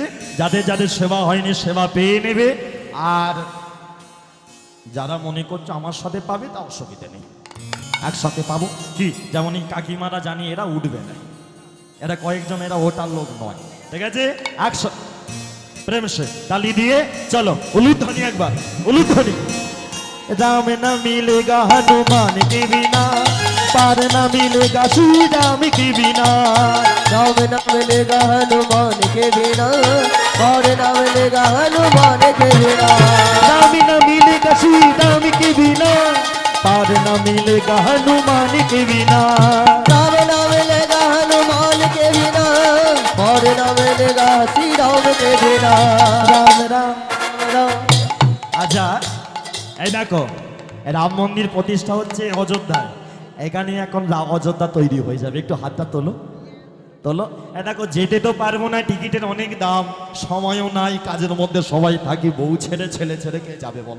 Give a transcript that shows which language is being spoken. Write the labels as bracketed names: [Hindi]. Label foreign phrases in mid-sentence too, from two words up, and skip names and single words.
[Bangla] যাদের যাদের সেবা হয়নি সেবা পেয়ে নেবে, আর যারা মনে করছো আমার সাথে পাবে, তা অসুবিধা নেই, একসাথে পাবো। কি যেমন এই কাকিমারা জানি এরা উঠবে না, এরা কয়েকজন, এরা ওটার লোক নয়, ঠিক আছে? একসাথে [Hindi] प्रेम से [Bangla] তালি দিয়ে চলো, উলুধ্বনি একবার, উলুধ্বনি। [Hindi] राम न मिलेगा हनुमान के बिना, पार न मिलेगा श्री राम के बिना, राम न मिलेगा हनुमान के बिना, पार न मिलेगा हनुमान के बिना, राम न मिलेगा श्री राम के बिना, पार न मिलेगा हनुमान के बिना, राम न मिलेगा हनुमान के बिना, पार न मिलेगा श्री राम के बिना। राम राम राम [Bangla] আচ্ছা, এই দেখো, রাম মন্দির প্রতিষ্ঠা হচ্ছে অযোধ্যায়, এখানে এখন অযোধ্যা তৈরি হয়ে যাবে। একটু হাতটা তোলো, তোলো। এ দেখো, যেতে তো পারবো না, টিকিটের অনেক দাম, সময়ও নাই, কাজের মধ্যে সবাই থাকি, বউ ছেড়ে ছেলে ছেড়ে কে যাবে বলো?